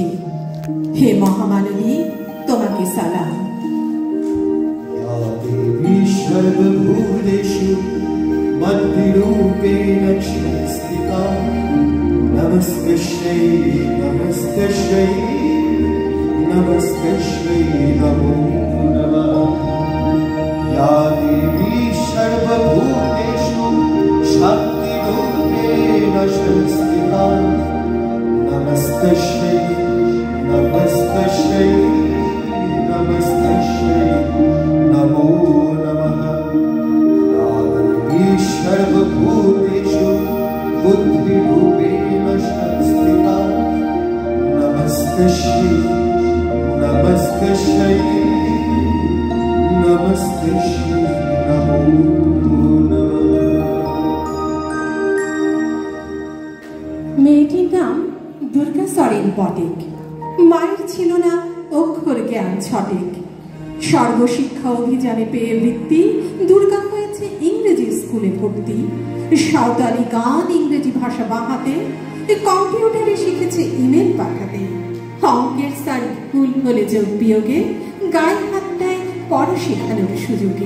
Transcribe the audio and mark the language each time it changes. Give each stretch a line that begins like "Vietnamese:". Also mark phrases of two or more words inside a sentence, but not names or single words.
Bangla: হে মহামানবী, তোমাকে সালাম।
Sanskrit: সর্বভূতেষু মদ্বিরূপেণ সংস্থিতা নমস্কার্यै নমস্কার্यै নমস্কার্यै নমো নমঃ। या देवी सर्वभूतेषु शक्तिरूपेण संस्थिता नमस्कार्यै नमस्कार्यै नमस्कार्यै नमो नमः। या देवी सर्वभूतेषु बुद्धिरूपेण संस्थिता नमस्कार्यै नमस्कार्यै नमस्कार्यै नमो नमः।
Bangla: মেয়েটির নাম দুর্গা সরেন পটেক। মায়ের ছিল না অক্ষর জ্ঞান ছটেক। সর্বশিক্ষা অভিযানে পেয়ে বৃত্তি দুর্গা হয়েছে ইংরেজি ইংরেজি স্কুলে ভর্তি, সাঁওতালি গান ইংরেজি ভাষা বাহাতে, কম্পিউটারে শিখেছে ইমেল পাঠাতে, অঙ্কের স্যার ভুল হলে যোগ বিয়োগে গায়ে হাত দেয় পড়া শেখানোর সুযোগে।